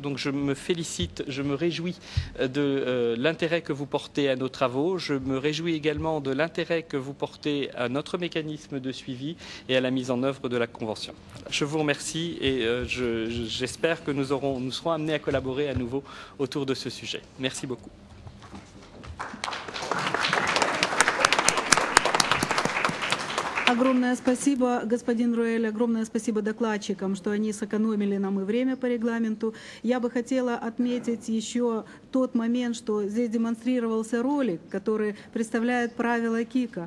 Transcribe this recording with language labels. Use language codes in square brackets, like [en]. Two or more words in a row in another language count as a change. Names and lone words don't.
[fr] Donc je me félicite, je me réjouis de l'intérêt que vous portez à nos travaux. Je me réjouis également de l'intérêt que vous portez à notre mécanisme de suivi et à la mise en œuvre de la Convention. Je vous remercie et j'espère que nous serons amenés à collaborer à nouveau autour de ce sujet. Merci beaucoup. [ru] Огромное спасибо, господин Руэль, огромное спасибо докладчикам, что они сэкономили нам и время по регламенту. Я бы хотела отметить еще тот момент, что здесь демонстрировался ролик, который представляет правила КИКа.